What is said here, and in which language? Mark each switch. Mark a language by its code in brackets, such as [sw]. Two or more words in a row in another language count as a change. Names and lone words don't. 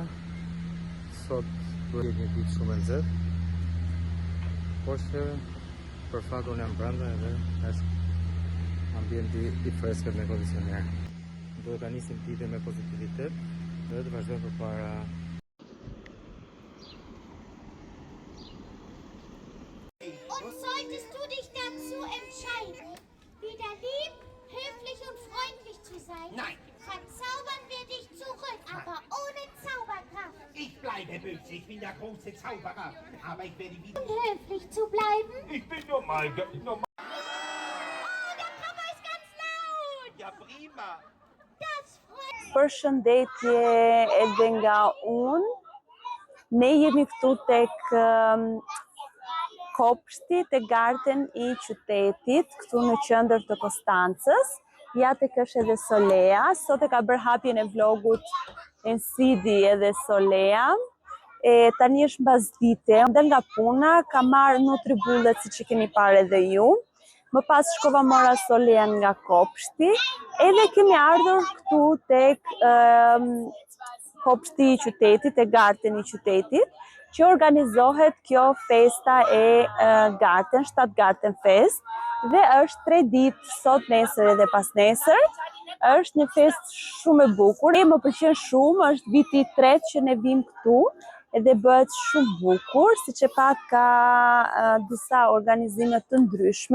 [sq] Sot duhet jetë një ditë shumë e nxehtë. Por që për fat unë jam brenda edhe është ambienti i freskët me kondicioner. Duhet ta nisim ditën me pozitivitet dhe të vazhdojmë përpara. [de] Und solltest du dich dazu entscheiden, wieder lieb, höflich und freundlich zu sein, Nein. verzaubern wir dich zurück, aber ohne Zauberkraft. Ich bleibe böse, ich bin der große Zauberer. Aber ich werde wieder... Und höflich zu bleiben. Ich bin normal. Oh, der Papa ist ganz laut. Ja, prima. Das freut [sq] Përshëndetje edhe nga unë. Ne jemi këtu tek kopshti, tek garten i qytetit, këtu në qendër të Konstancës. Ja tek është edhe Solea. Sot e ka bërë hapjen e vlogut Ensidi edhe Solea. Tani është mbasdite, del nga puna, ka marrë nutribullet siç e keni parë edhe ju. Më pas shkova mora Solean nga kopshti, edhe kemi ardhur këtu tek kopshti i qytetit, tek garten i qytetit, që organizohet kjo festa e garten, 7 [de] garten fest, [sq] dhe është 3 ditë, sot, nesër edhe pas nesër. Është një fest shumë e bukur, më pëlqen shumë, është viti i 3 që ne vim këtu, edhe bëhet shumë bukur, siç e pat ka disa organizime të ndryshme.